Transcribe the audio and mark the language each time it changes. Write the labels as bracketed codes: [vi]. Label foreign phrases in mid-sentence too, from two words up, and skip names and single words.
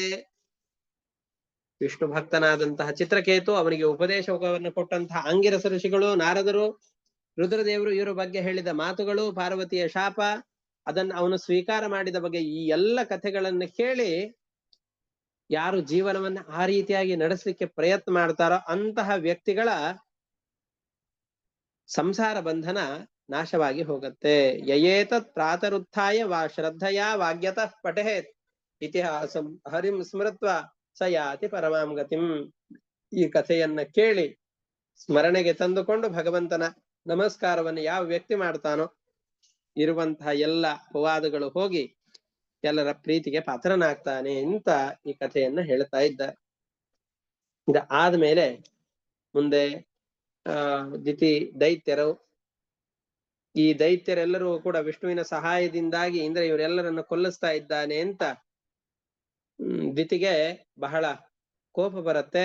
[kn] ವಿಷ್ಣು ಭಕ್ತನಾದಂತಹ ಚಿತ್ರಕೇತು, ಅವನಿಗೆ ಉಪದೇಶವನ್ನು ಕೊಟ್ಟಂತಹ ಅಂಗಿರಸ ಋಷಿಗಳು, ನಾರದರು, ರುದ್ರದೇವರು ಇವರ ಬಗ್ಗೆ ಹೇಳಿದ ಮಾತುಗಳು, ಪಾರ್ವತಿಯ ಶಾಪ, ಅದನ್ನು ಅವನು ಸ್ವೀಕಾರ ಮಾಡಿದ ಬಗ್ಗೆ ಈ ಎಲ್ಲ ಕಥೆಗಳನ್ನು ಕೇಳಿ ಯಾರು ಜೀವನವನ್ನ ಆ ರೀತಿಯಾಗಿ ನಡೆಸಲಿಕ್ಕೆ ಪ್ರಯತ್ನ ಮಾಡ್ತಾರೋ ಅಂತಹ ವ್ಯಕ್ತಿಗಳ ಸಂಸಾರ ಬಂಧನ ನಾಶವಾಗಿ ಹೋಗುತ್ತೆ. [sa] ಯಯೇತತ್ ಪ್ರಾತರುತ್ಥಾಯ ವಾ ಶ್ರದ್ಧೆಯ ವಾಗ್ಯತಃ ಪಠೇತ್ ಇತಿಹಾಸಂ ಹರಿಂ ಸ್ಮೃತ್ವ ಸ ಯಾತಿ ಪರಮಾಂ ಗತಿಂ. [kn] ಈ ಕಥೆಯನ್ನ ಕೇಳಿ ಸ್ಮರಣೆಗೆ ತಂದುಕೊಂಡು ಭಗವಂತನ ನಮಸ್ಕಾರವನ್ನು ಯಾವ ವ್ಯಕ್ತಿ ಮಾಡ್ತಾನೋ ಇರುವಂತಹ ಎಲ್ಲ ಅಪವಾದಗಳು ಹೋಗಿ ಎಲ್ಲರ ಪ್ರೀತಿಗೆ ಪಾತ್ರನಾಗ್ತಾನೆ ಅಂತ ಈ ಕಥೆಯನ್ನ ಹೇಳ್ತಾ ಇದ್ದಾರೆ. ಇದ ಆದ್ಮೇಲೆ ಮುಂದೆ ದಿತಿ ದೈತ್ಯರು, ಈ ದೈತ್ಯರೆಲ್ಲರೂ ಕೂಡ ವಿಷ್ಣುವಿನ ಸಹಾಯದಿಂದಾಗಿ ಇಂದ್ರ ಇವರೆಲ್ಲರನ್ನು ಕೊಲ್ಲಿಸ್ತಾ ಇದ್ದಾನೆ ಅಂತ ದಿತಿಗೆ ಬಹಳ ಕೋಪ ಬರುತ್ತೆ.